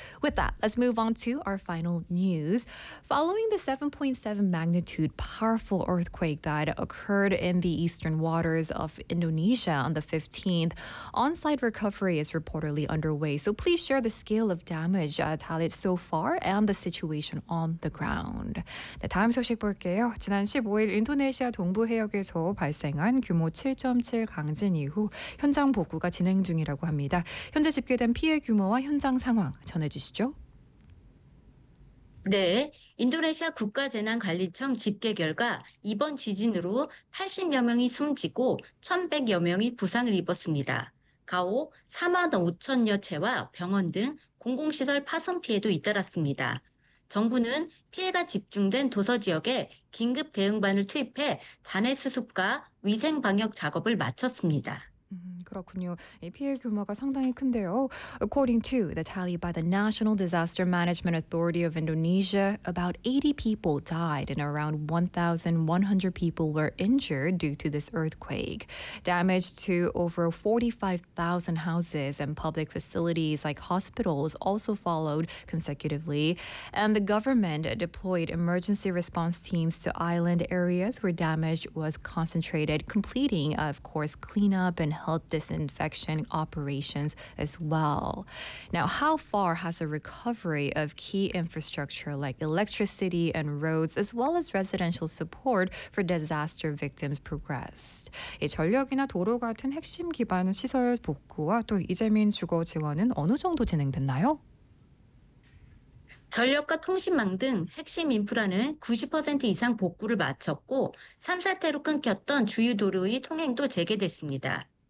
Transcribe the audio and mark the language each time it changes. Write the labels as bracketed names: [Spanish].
[English] With that, let's move on to our final news. Following the 7.7 magnitude powerful earthquake that occurred in the eastern waters of Indonesia on the 15th, on-site recovery is reportedly underway. So please share the scale of damage, Talit, so far and the situation on the ground. [Korean] 네, 다음 소식 볼게요. 지난 15일 인도네시아 동부 해역에서 발생한 규모 7.7 강진 이후 현장 복구가 진행 중이라고 합니다. 현재 집계된 피해 규모와 현장 상황 전해주시죠. 네, 인도네시아 국가재난관리청 집계 결과 이번 지진으로 80여 명이 숨지고 1,100여 명이 부상을 입었습니다. 가오 4만 5천여 채와 병원 등 공공시설 파손 피해도 잇따랐습니다. 정부는 피해가 집중된 도서 지역에 긴급 대응반을 투입해 잔해 수습과 위생 방역 작업을 마쳤습니다. 그렇군요. 이 피해 규모가 상당히 큰데요. [English] According to the tally by the National Disaster Management Authority of Indonesia, about 80 people died and around 1,100 people were injured due to this earthquake. Damage to over 45,000 houses and public facilities like hospitals also followed consecutively. And the government deployed emergency response teams to island areas where damage was concentrated, completing, of course, cleanup and health disinfection operations as well. Now, how far has the recovery of key infrastructure like electricity and roads, as well as residential support for disaster victims, progressed? [Korean] 이 전력이나 도로 같은 핵심 기반 시설 복구와 또 이재민 주거 지원은 어느 정도 진행됐나요? 전력과 통신망 등 핵심 인프라는 90% 이상 복구를 마쳤고, 산사태로 끊겼던 주요 도로의 통행도 재개됐습니다.